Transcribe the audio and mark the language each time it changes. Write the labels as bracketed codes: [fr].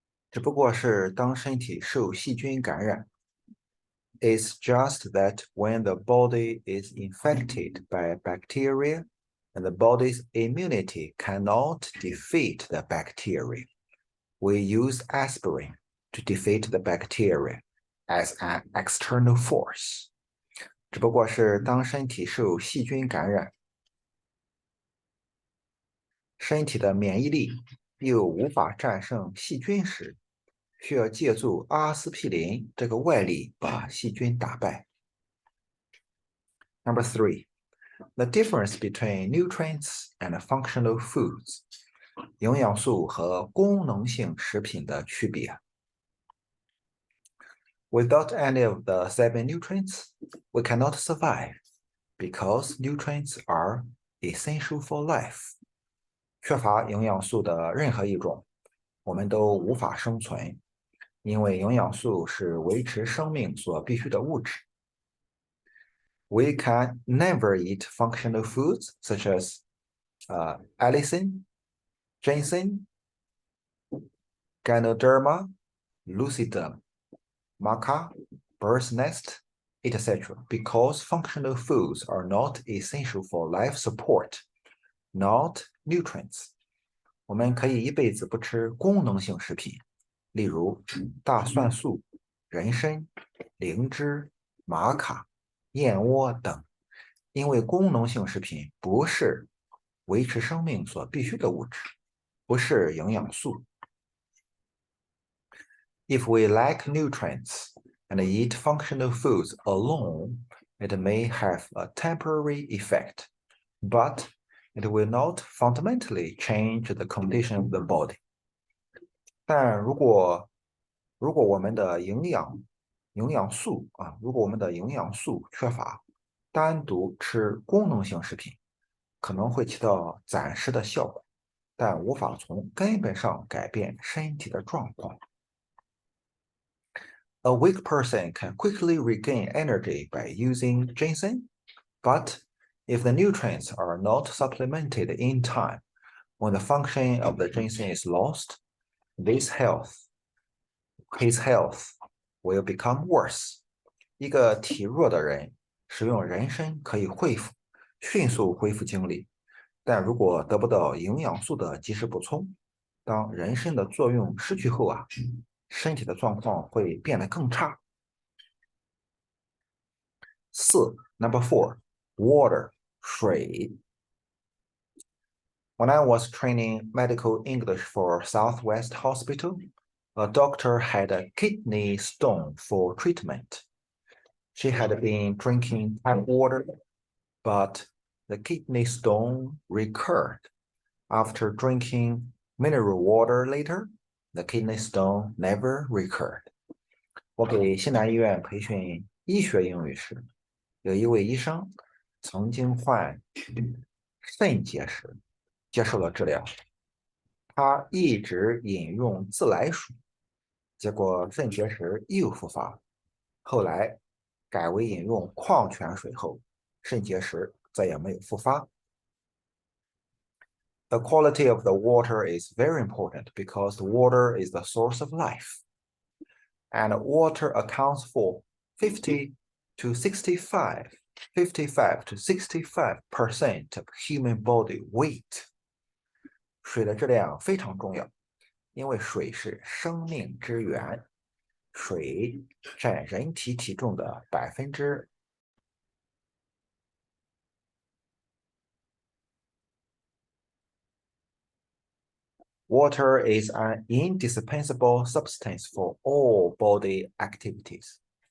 [zh] 只不过是当身体受细菌感染。 [en] It's just that when the body is infected by bacteria and the body's immunity cannot defeat the bacteria, we use aspirin to defeat the bacteria as an external force. [zh] 只不过是当身体受细菌感染，身体的免疫力又无法战胜细菌时，需要借助阿司匹林这个外力把细菌打败。 [en] Number three, the difference between nutrients and functional foods. [zh] 营养素和功能性食品的区别。 [en] Without any of the 7 nutrients, we cannot survive because nutrients are essential for life. [zh] 缺乏营养素的任何一种，我们都无法生存，因为营养素是维持生命所必需的物质。 [en] We can never eat functional foods such as allicin, ginseng, Ganoderma, lucidum, maca, bird's nest, etc. because functional foods are not essential for life support, not nutrients. [zh] 我们可以一辈子不吃功能性食品，例如大蒜素、人参、灵芝、玛卡、燕窝等，因为功能性食品不是维持生命所必需的物质，不是营养素。 [en] If we lack nutrients and eat functional foods alone, it may have a temporary effect, but it will not fundamentally change the condition of the body. [zh] 但如果我们的营养素如果我们的营养素缺乏，单独吃功能性食品可能会起到暂时的效果，但无法从根本上改变身体的状况。 [en] A weak person can quickly regain energy by using ginseng, but if the nutrients are not supplemented in time, when the function of the ginseng is lost, his health will become worse. [zh] 一个体弱的人使用人参可以迅速恢复精力，但如果得不到营养素的及时补充，当人参的作用失去后身体的状况会变得更差。 [en] Number 4, water, 水。 When I was training medical English for Southwest Hospital, a doctor had a kidney stone for treatment. She had been drinking tap water, but the kidney stone recurred. After drinking mineral water later, the kidney stone never recurred. [zh] 我给西南医院培训医学英语时，有一位医生曾经患肾结石，接受了治疗。他一直饮用自来水，结果肾结石又复发。后来改为饮用矿泉水后，肾结石再也没有复发。 [en] The quality of the water is very important because the water is the source of life. And water accounts for 55 to 65% of human body weight. [zh] 水的质量非常重要，因为水是生命之源。水占人体体重的 [en] Water is an indispensable substance for all body activities.